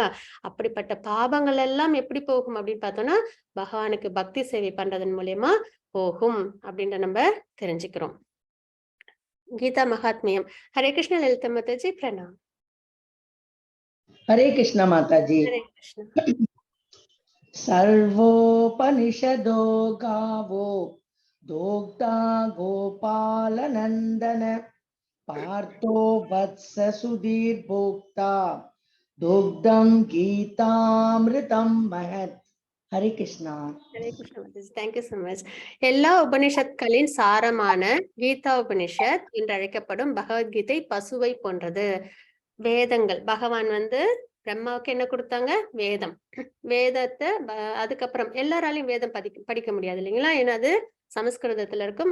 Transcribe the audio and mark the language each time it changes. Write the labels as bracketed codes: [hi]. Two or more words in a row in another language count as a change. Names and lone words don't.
[ta] அப்படிப்பட்ட பாவங்கள் எல்லாம் எப்படி போகும் அப்படின்னு பார்த்தோம்னா, பகவானுக்கு பக்தி சேவை பண்றதன் மூலியமா போகும் அப்படின்ற நம்ம தெரிஞ்சுக்கிறோம். கீதா மகாத்மியம். ஹரே கிருஷ்ண லலிதா மாதாஜி, பிரணாம். ஹரே கிருஷ்ண மாதாஜி. ஹரே கிருஷ்ண. [sa] सर्वोपनिषदो गावो दोग्धा गोपालनन्दन पार्थो वत्स सुधीर भोक्ता दुग्धं गीतामृतं महत्. [ta] ஹரே கிருஷ்ணா. ஹரே கிருஷ்ணா மாதாஜி, [en] thank you so much. [ta] எல்லா உபனிஷத்களின் சாரமான கீதா உபனிஷத் என்று அழைக்கப்படும் பகவத்கீதை பசுவை போன்றது. வேதங்கள், பகவான் வந்து பிரம்மாவுக்கு என்ன கொடுத்தாங்க, வேதம். வேதத்தை அதுக்கப்புறம் எல்லாராலையும் வேதம் படிக்க முடியாது இல்லைங்களா, ஏன்னா அது சமஸ்கிருதத்துல இருக்கும்.